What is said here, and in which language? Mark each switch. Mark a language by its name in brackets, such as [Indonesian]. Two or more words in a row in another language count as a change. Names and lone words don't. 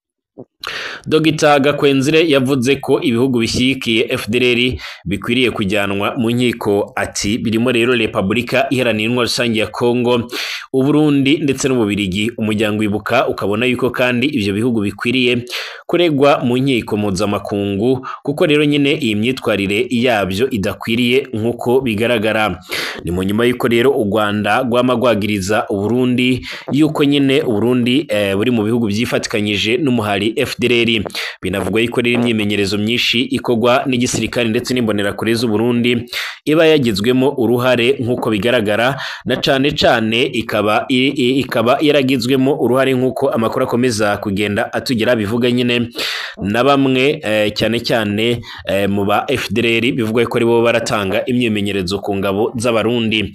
[Kinyarwanda] Dr Gakwenzire yavuze ko ibihugu bishyigikiye FDLR bikwiriye kujyanwa mu nkiko, ati birimo rero Repubulika Iharanira Intwaro Rusange ya Kongo, Uburundi ndetse n'Ububirigi. [Rundi] Umuryango Ibuka ukabona yuko kandi ivyo bihugu bikwiriye kuregwa mu nkiko mpuzamakungu kuko rero nyine iyi myitwarire yabyo idakwiriye nk'uko bigaragara. Ni mu nyuma yuko rero u Rwanda rwamagwagiriza Uburundi yuko nyine Uburundi buri mu bihugu byifatikanyije n'umuhari FDLR. Binavugwa yuko rero imyimenyerezo myinshi ikogwa n'igisirikare ndetse n'imbonerakure z'u Burundi iba yagizwemo uruhare nk'uko bigaragara, na cane ikaba yaragizwemo uruhare nk'uko amakuru akomeza kugenda atugera bivuga nyine na bamwe cyane mu ba FDLR bivugwa ko aribo baratanga imyimenyerezo ku ngabo z'abarundi.